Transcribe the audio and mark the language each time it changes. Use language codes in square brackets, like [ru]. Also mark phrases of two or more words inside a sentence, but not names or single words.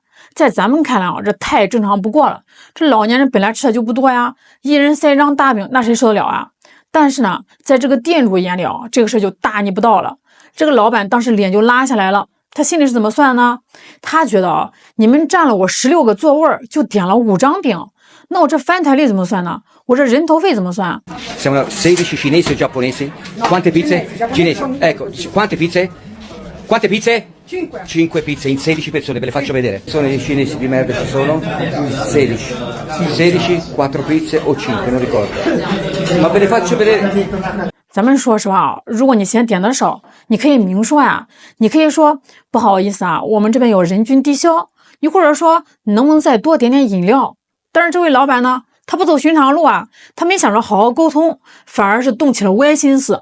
[zh] 在咱们看来啊，这太正常不过了。这老年人本来吃的就不多呀，一人塞张大饼，那谁受得了啊？但是呢，在这个店主眼里啊，这个事就大逆不道了。这个老板当时脸就拉下来了，他心里是怎么算呢？他觉得啊，你们占了我16个座位，就点了5张饼，那我这翻台率怎么算呢？我这人头费怎么算 [it] ？Siamo 16 cinesi o giapponesi? Quante pizze? Cinesi. Ecco, quante pizze? Quante pizze? 5 pizze in 16 persone, ve le faccio vedere. Sono i cinesi di merda ci sono? 16, 4 pizze o 5, non ricordo. Ma ve le faccio vedere. [zh] 咱们说实话啊，如果你嫌点的少，你可以明说呀，你可以说不好意思啊，我们这边有人均低消，你或者说能不能再多点点饮料？但是这位老板呢，他不走寻常路啊，他没想着好好沟通，反而是动起了歪心思。